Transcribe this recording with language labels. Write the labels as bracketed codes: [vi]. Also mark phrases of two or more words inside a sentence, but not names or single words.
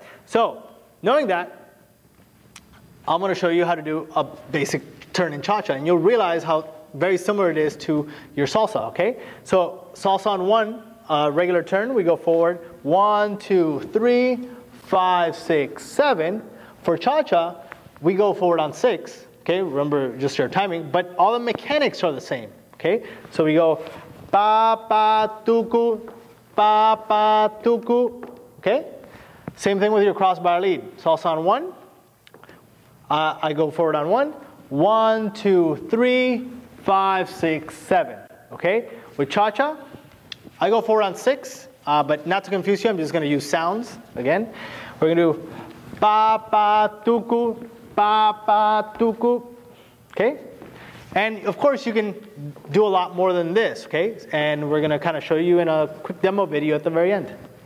[en] So knowing that, I'm going to show you how to do a basic turn in cha-cha, and you'll realize how very similar it is to your salsa, okay? So salsa on 1, regular turn, we go forward 1, 2, 3, 5, 6, 7. For cha-cha, we go forward on 6, okay? Remember just your timing, but all the mechanics are the same, okay? So we go pa, pa, tuku, pa, pa, tuku, okay? Same thing with your crossbar lead. Salsa on 1, I go forward on 1, 1, 2, 3, 5, 6, 7, okay? With cha-cha, I go forward on 6, but not to confuse you, I'm just gonna use sounds again. We're gonna do pa, pa, tuku, pa, pa, tuku, okay? And of course you can do a lot more than this, okay? And we're gonna kind of show you in a quick demo video at the very end.